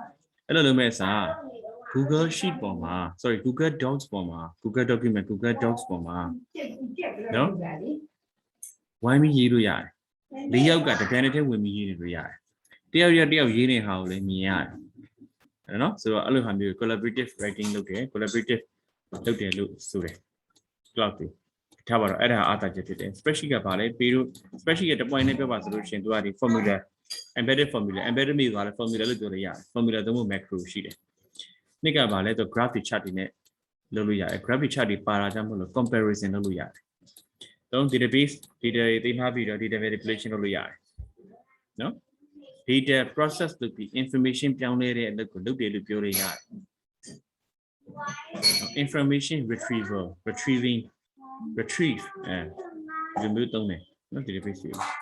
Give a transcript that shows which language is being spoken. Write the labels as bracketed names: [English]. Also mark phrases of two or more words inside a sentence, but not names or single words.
[Burmese] Google Sheet ပေါ်မှာ sorry Google Docs ပေါ်မှာ Google Document Google Docs ပေါ်မှာနော်ဝိုင်းပြီးရေးလို့ရတယ်၄ယောက်ကတကယ်နဲ့ဝင်ပြီးရေးလို့ရတယ်တယောက်ရေးနေ ဟာကိုလည်းမြင်ရတယ်နော်ဆိုတော့အဲ့လိုဟာမျိုး [English] collaborative writing [Burmese] လုပ်တယ် collaborative လုပ်တယ်လို့ဆိုတယ် cloud တွေထားပါတော့အဲ့ဒါအား သာချက်ဖြစ်တယ် spreadsheet ကဘာလဲပြီးတော့ spreadsheet ရဲ့ point နဲ့ပြောပါဆိုလို့ရှိရင်သူကဒီ formula [English] embedded formula [Burmese] မျိုးကလည်း formula လို့ပြောလို့ရတယ် formula သုံးဖို့ macro ရှိတယ်နှစ်ကဘာလဲဆို [English] graph chart [Burmese] တွေနဲ့လုပ်လို့ရတယ် [English] graph chart [Burmese] တွေပါတာကြောင့်မလို့ comparison လုပ်လို့ရတယ်တော့ [English] database data [Burmese] တွေသိထားပြီးတော့ [English] data manipulation [Burmese] လုပ်လို့ရတယ်နော် [English] data process [Burmese] လုပ်ပြီး information ပြောင်းလဲတဲ့အလုပ်ကိုလုပ်တယ်လို့ပြောလို့ရတယ် [English] information retrieve [Burmese] ဒီမျိုးသုံးတယ်နော် database တွေ